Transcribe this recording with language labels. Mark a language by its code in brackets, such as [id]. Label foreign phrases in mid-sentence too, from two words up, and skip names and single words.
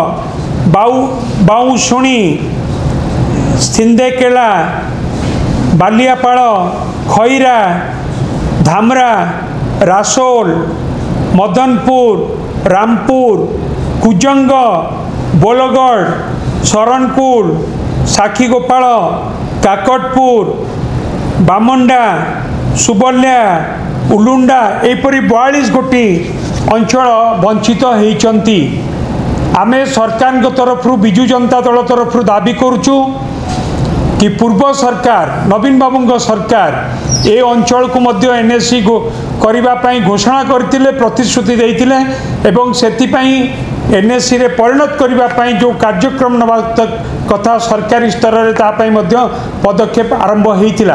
[or] ବାଉଶୁଣୀ ସିନ୍ଦେକେଲା ବାଲିଆପାଳ ଖଇରା ଧାମରା ରସୋଲ ମଦନପୁର ରାମପୁର କୁଜଙ୍ଗ ବୋଲଗଡ଼ ଶରଣକୁଳ ସାକ୍ଷୀଗୋପାଳ କାକଟପୁର ବାମଣ୍ଡା ସୁବଲୟା ଉଲୁଣ୍ଡା ଏପରି 42 ଗୋଟି ଅଞ୍ଚଳ ବଞ୍ଚିତ ହେଉଛନ୍ତି। ଆମେ ସରକାର ତରଫ ବିଜୁ ଜନତା ଦଳ ତରଫ ଦାବି କରୁଛୁ କି ପୂର୍ବ ସରକାର ନବୀନ ବାବୁ ସରକାର ଏ ଅଞ୍ଚଳ କୁ ମଧ୍ୟ ଏନଏସି କରିବା ପାଇଁ ଘୋଷଣା କରିଥିଲେ ପ୍ରତିଶ୍ରୁତି ଦେଇଥିଲେ ଏବଂ ସେଥିପାଇଁ ଏନଏସି ରେ ପରିଣତ କରିବା ପାଇଁ ଯୋ କାର୍ଯ୍ୟକ୍ରମ ନବା କଥା ସରକାରୀ ସ୍ତର ରେ ତା ପାଇଁ ମଧ୍ୟ ପଦକ୍ଷେପ ଆରମ୍ଭ ହୋଇଥିଲା।